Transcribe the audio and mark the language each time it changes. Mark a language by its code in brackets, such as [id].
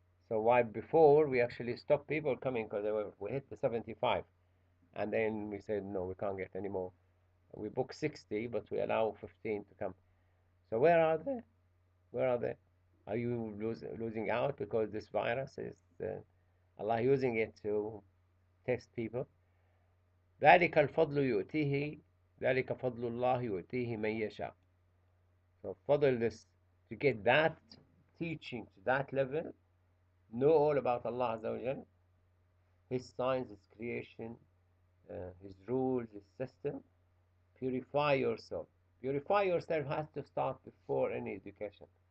[en] So why before we actually stopped people coming because we hit the 75, and then we said no, we can't get any more. We booked 60, but we allow 15 to come. So where are they? Where are they? Are you losing out because this virus is Allah using it to test people? [ar] ذلك الفضل يؤتيه ذلك فضل الله يؤتيه من يشاء. [en] So fadl this, to get that teaching to that level, know all about Allah Azza wa Jal, His signs, His creation, His rules, His system. Purify yourself. Purify yourself has to start before any education.